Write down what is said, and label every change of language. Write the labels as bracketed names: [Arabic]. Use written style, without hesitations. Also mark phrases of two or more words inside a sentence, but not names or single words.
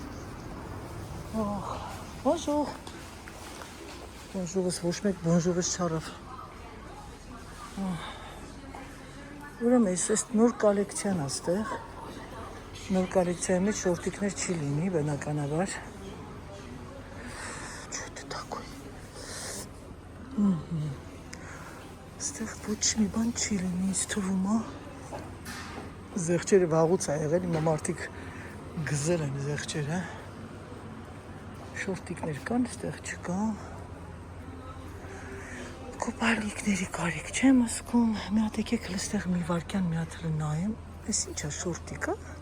[Armenian] Bonjour։ Bonjour-ս ոչ մեկ bonjour-ս չարավ։ Ուրեմն այս նոր կոլեկցիան աստեղ։ Նոր կոլեկցիայի մեջ շորտիկներ չի լինի, բնականաբար։ [Russian] Что это такое? [Armenian] Աստեղ ոչ մի բան չի լինի, ինձ թվում է։ Զեղչերը վաղուց է եղել, հիմա մարդիկ գզել են զեղչերը։ Շորտիկներ կան, այստեղ չկա։ Կոպալիկների կարիք չեմ ասկում, մի հատ եկեք այստեղ մի վարկյան մի հատ նայեմ, այս ինչ է շորտիկը,